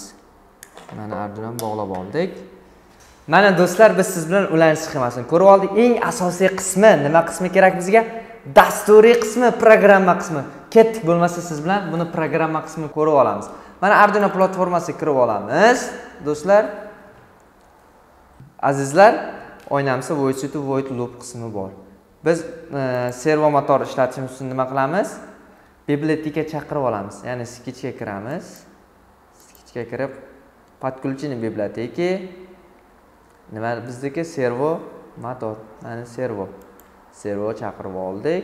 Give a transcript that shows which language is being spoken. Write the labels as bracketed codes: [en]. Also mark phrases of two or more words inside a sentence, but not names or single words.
[uz] Mana Arduino'ni bog'lab oldik. Mana do'stlar, biz siz bilan ulanish sxemasini ko'rib oldik. Eng asosiy qismi, nima qismi kerak bizga? Dasturiy qismi, programma qismi. Ketdik bo'lmasa siz bilan buni programma qismini ko'rib olamiz. Mana Arduino platformasiga kirib olamiz. Do'stlar, azizlar, o'ynamizda [en] void to void loop [uz] qismi bor. Biz servo motor ishlatishimiz uchun nima qilamiz? Biblioteka chaqirib olamiz. Ya'ni sketchga kiramiz. Sketchga kirib, [ru] подключение библиотеки. [uz] Nima bizdagi servo motor, mana servo chaqirib oldik.